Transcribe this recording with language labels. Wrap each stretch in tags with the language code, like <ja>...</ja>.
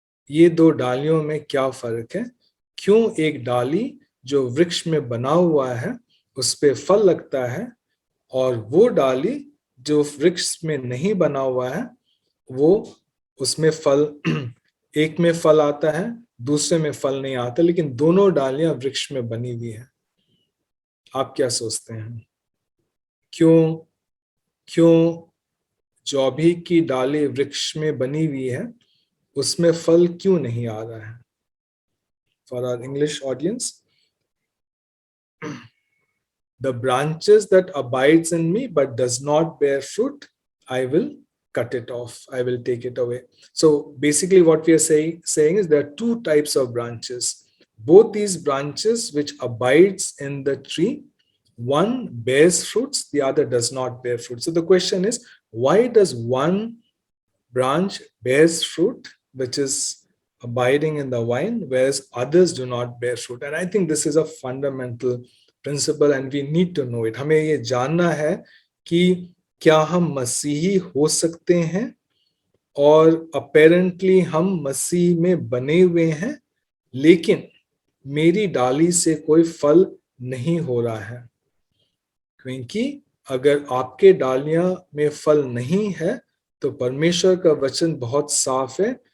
<hi>ये दो डालियों में क्या फर्क है? क्यों एक डाली जो वृक्ष में बना हुआ है उस पे फल लगता है और वो डाली जो वृक्ष में नहीं बना हुआ है वो उसमें फल एक में फल आता है दूसरे में फल नहीं आता, लेकिन दोनों डालियां वृक्ष में बनी हुई है। आप क्या सोचते हैं? क्यों जौभी की डाली वृक्ष में बनी हुई है उसमें फल क्यों नहीं आ रहा है?</hi> <en>For our English audience, the branches that abides in me but does not bear fruit, I will cut it off, I will take it away. So basically what we are saying is there are two types of branches. Both these branches which abides in the tree, one bears fruits, the other does not bear fruit. So the question is, why does one branch bears fruit, which is abiding in the vine, whereas others do not bear fruit? And I think this is a fundamental principle and we need to know it.</en> <hi>हमें ये जानना है कि क्या हम मसीही हो सकते हैं और apparently हम मसीह में बने हुए हैं लेकिन मेरी डाली से कोई फल नहीं हो रहा है। क्योंकि अगर आपके डालियां में फल नहीं है तो परमेश्वर का वचन बहुत साफ है</hi>